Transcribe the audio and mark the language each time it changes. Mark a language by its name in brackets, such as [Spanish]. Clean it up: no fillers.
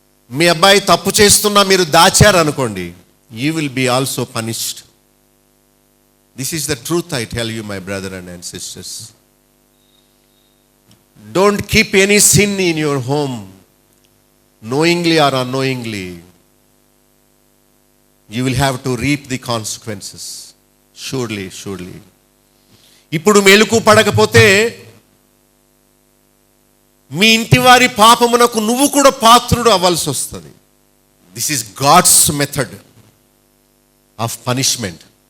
[Telugu] మీ అబ్బాయి తప్పు చేస్తున్నా మీరు దాచారనుకోండి, [English] You will be also punished. This is the truth I tell you my brother and sisters. Don't keep any sin in your home, [Telugu] knowingly or unknowingly. [English] You will have to reap the consequences. Surely. [Telugu] ఇప్పుడు మెలుకు పడకపోతే మీ ఇంటి వారి పాపమునకు నువ్వు కూడా పాత్రుడు అవ్వాల్సి వస్తుంది. [English] This is God's method of punishment.